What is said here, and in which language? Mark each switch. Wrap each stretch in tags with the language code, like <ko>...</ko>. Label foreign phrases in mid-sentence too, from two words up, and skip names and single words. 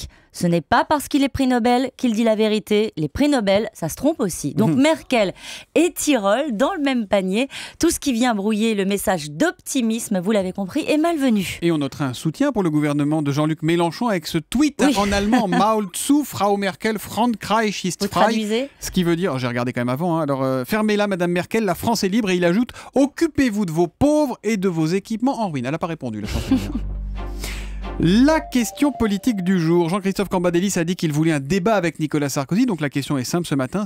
<fr>Ce n'est pas parce qu'il est prix Nobel qu'il dit la vérité. Les prix Nobel, ça se trompe aussi. Donc Merkel et Tirole dans le même panier. Tout ce qui vient brouiller le message d'optimisme, vous l'avez compris, est malvenu. Et on notera un soutien pour le gouvernement de Jean-Luc Mélenchon avec ce tweet en allemand.</fr> <de>Maul zu, Frau Merkel, Frankreich ist frei.</de> <fr>Vous traduisez ? Ce qui veut dire, j'ai regardé quand même avant, alors fermez-la Madame Merkel, la France est libre. Et il ajoute, occupez-vous de vos pauvres et de vos équipements en ruine. Elle n'a pas répondu, la chancelière. La question politique du jour. Jean-Christophe Cambadélis a dit qu'il voulait un débat avec Nicolas Sarkozy. Donc la question est simple ce matin.</fr>